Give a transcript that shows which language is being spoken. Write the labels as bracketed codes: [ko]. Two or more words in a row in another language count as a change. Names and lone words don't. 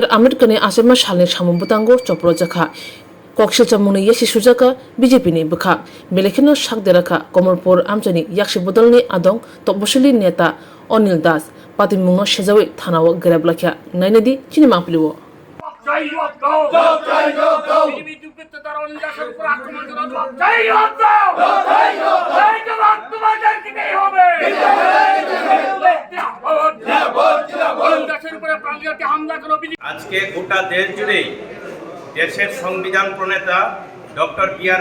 [trp] Ambedkar ni asema shalni samubutango chopro jakha kokshil chamuni yashi sujaka BJP ni bukha belekino shakderaka Komolpur amchani yakshi bodolni adong topbosili neta Onil Das patimungno shejawi thanawo gerablakya nainedi chini mapiliwo [bn] আজকে গোটা দেশ জুড়ে দেশের সংবিধান প্রণেতা ডক্টর B.R.